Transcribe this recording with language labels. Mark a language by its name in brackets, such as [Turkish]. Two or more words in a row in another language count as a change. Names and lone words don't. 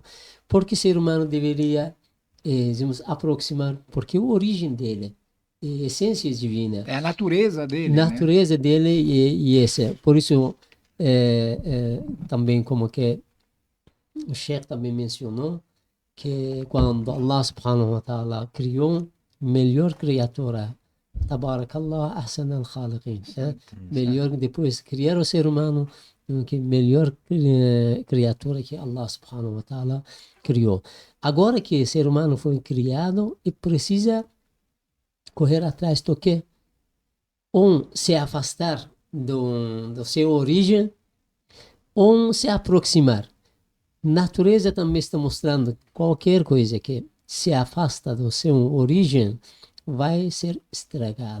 [Portuguese] Porque o ser humano deveria aproximar, porque a origem dele é a essência divina. É a natureza dele. Natureza dele e essa. Por isso, também como que o Sheikh também mencionou, que quando [Arabic] الله سبحانه وتعالى [Portuguese] criou melhor criatura, [Arabic] تبارك الله أحسن الخالقين. [Portuguese] Melhor, depois de criar o ser humano, que melhor criatura que [Arabic] الله سبحانه وتعالى [Portuguese] criou. Agora que o ser humano foi criado, e precisa correr atrás do quê? Se afastar do seu origem, ou se aproximar. Natureza também está mostrando qualquer coisa que se afasta do seu origem, vai ser estragada,